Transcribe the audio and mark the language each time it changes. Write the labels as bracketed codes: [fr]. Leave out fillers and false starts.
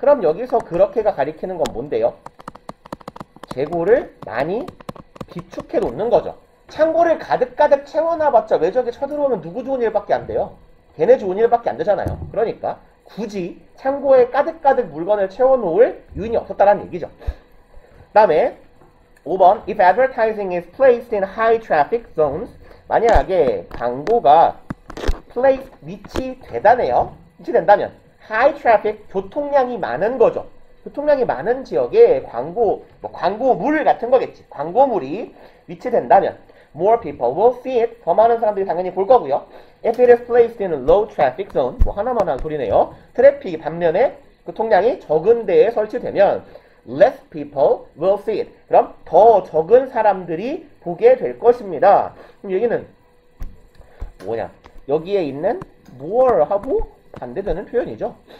[ko] 그럼 여기서 그렇게가 가리키는 건 뭔데요? 재고를 많이 비축해 놓는 거죠. 창고를 가득가득 채워놔봤자 외적이 쳐들어오면 누구 좋은 일밖에 안 돼요? 걔네 좋은 일밖에 안 되잖아요. 그러니까 굳이 창고에 가득가득 물건을 채워놓을 유인이 없었다는 얘기죠. 그 다음에 5번 [en] If advertising is placed in high traffic zones, [ko] 만약에 광고가 위치된다면 [en] high traffic, [ko] 교통량이 많은 거죠. 교통량이 많은 지역에 광고물 같은 거겠지. 광고물이 위치된다면 [en] more people will see it. [ko] 더 많은 사람들이 당연히 볼 거고요. [en] If it is placed in a low traffic zone, [ko] 뭐 하나만 한 소리네요. 트래픽이 반면에 교통량이 적은 데에 설치되면 [en] less people will see it. [ko] 그럼 더 적은 사람들이 보게 될 것입니다. 그럼 얘기는 뭐냐? 여기에 있는 more하고 반대되는 표현이죠.